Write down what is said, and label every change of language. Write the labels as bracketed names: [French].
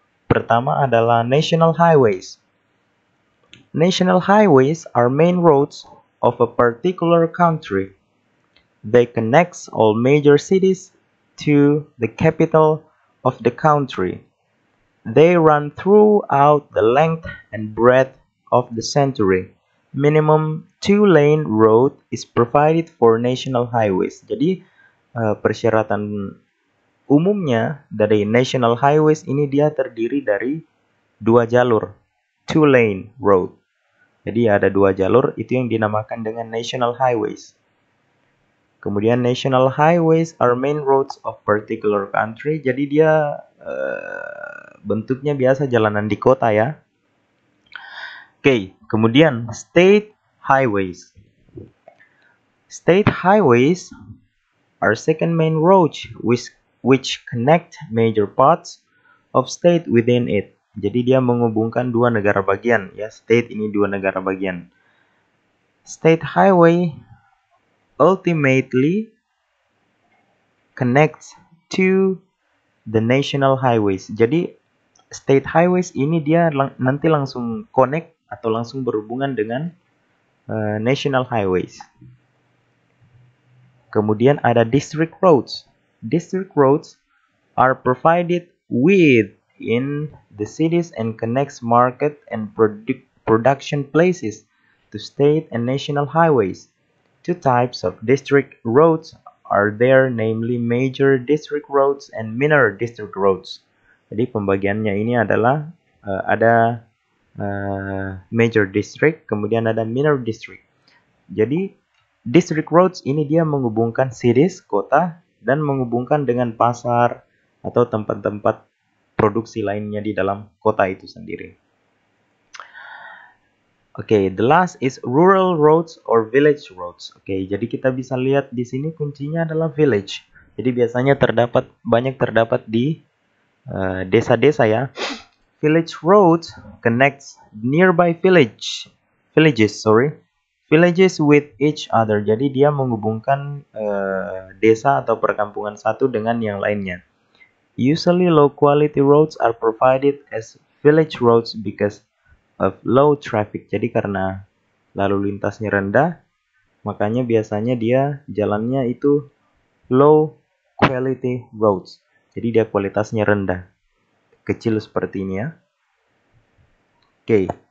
[Indonesian] Pertama adalah national highways. [English] National highways are main roads of a particular country. They connect all major cities to the capital of the country. They run throughout the length and breadth of the century. Minimum 2-lane road is provided for national highways. [Indonesian] Jadi persyaratan umumnya dari national highways ini dia terdiri dari 2 jalur, 2-lane road. Jadi ada 2 jalur, itu yang dinamakan dengan national highways. [English] Kemudian national highways are main roads of particular country. [Indonesian] Jadi dia bentuknya biasa jalanan di kota ya. Oke, kemudian state highways. [English] State highways are second main roads which connect major parts of state within it. [Indonesian] Jadi dia menghubungkan 2 negara bagian ya. State ini 2 negara bagian. [English] State highway ultimately connects to the national highways. [Indonesian] Jadi state highways ini dia nanti langsung connect atau langsung berhubungan dengan national highways. Kemudian ada district roads. [English] District roads are provided within the cities and connects market and production places to state and national highways. Two types of district roads are there, namely major district roads and minor district roads. [Indonesian] Jadi pembagiannya ini adalah ada major district, kemudian ada minor district. Jadi district roads ini dia menghubungkan cities, kota, dan menghubungkan dengan pasar atau tempat-tempat produksi lainnya di dalam kota itu sendiri. [English] Oke, the last is rural roads or village roads. [Indonesian] Oke, jadi kita bisa lihat di sini kuncinya adalah village. Jadi biasanya banyak terdapat di desa-desa ya. [English] Village roads connects nearby villages with each other. [Indonesian] Jadi dia menghubungkan desa atau perkampungan satu dengan yang lainnya. [English] Usually low quality roads are provided as village roads because of low traffic. [Indonesian] Jadi karena lalu lintasnya rendah, makanya biasanya dia jalannya itu [English] low quality roads. [Indonesian] Jadi dia kualitasnya rendah. Kecil seperti ini ya. Oke.